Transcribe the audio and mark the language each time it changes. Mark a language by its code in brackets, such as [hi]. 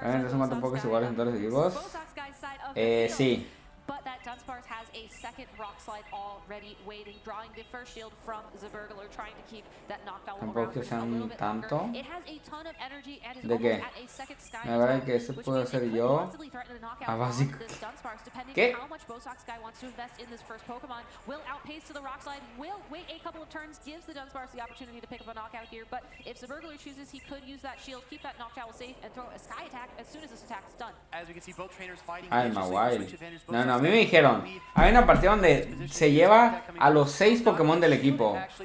[es] ¿Se matan pocos iguales en todos los equipos? Sí. [en] But that Dunsparce has a second rock slide already waiting, drawing the first shield from the Burglar, trying to keep that knockdown around for a little bit longer. It has a ton of energy and is almost at a second sky attack, [es] que eso puedo hacer yo. A básico. ¿Qué? [en] How much Bosox Sky wants to invest in this first Pokemon will outpace to the rock slide, will wait a couple of turns, gives the Dunsparce the opportunity to pick up a knockout here, but if the Burglar chooses, he could use that shield, keep that knockdown safe, and throw a sky attack as soon as this attack is done. As we can see, both trainers fighting. [es] Ay, Mawile. No, a mí me dijeron, hay una partida donde se lleva a los 6 Pokémon del equipo.